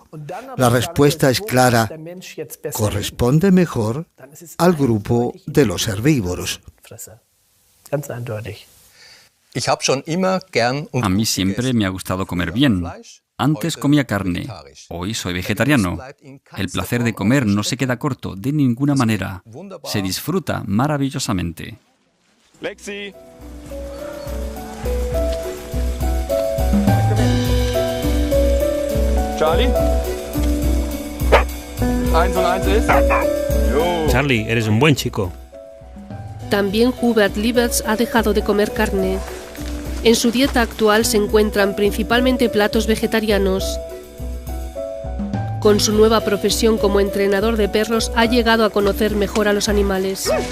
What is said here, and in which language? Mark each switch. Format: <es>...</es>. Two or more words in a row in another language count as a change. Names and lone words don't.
<es>La respuesta es clara: corresponde mejor al grupo de los herbívoros. A mí siempre me ha gustado comer bien. Antes comía carne, hoy soy vegetariano. El placer de comer no se queda corto de ninguna manera. Se disfruta maravillosamente. Lexi. Charlie.</es> <de>1 und 1 ist.</de> <es>Charlie, eres un buen chico. También Hubert Lieberts ha dejado de comer carne. En su dieta actual se encuentran principalmente platos vegetarianos. Con su nueva profesión como entrenador de perros ha llegado a conocer mejor a los animales.</es>